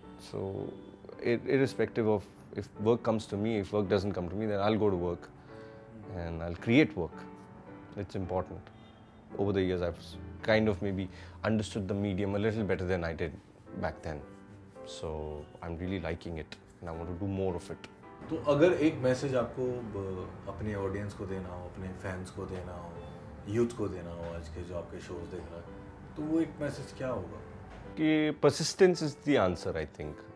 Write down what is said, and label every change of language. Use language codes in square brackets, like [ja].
[en] So irrespective of if work comes to me, if work doesn't come to me, then I'll go to work and I'll create work. It's important. Over the years, I've kind of maybe understood the medium a little better than I did back then. So I'm really liking it and I want to do more of it. [hi] तो अगर एक message आपको अपने audience को देना हो, अपने fans को देना हो, यूथ को देना हो, आज के जो आपके शोज देख रहा है, तो वो एक मैसेज क्या होगा? [en] कि persistence is the answer, I think.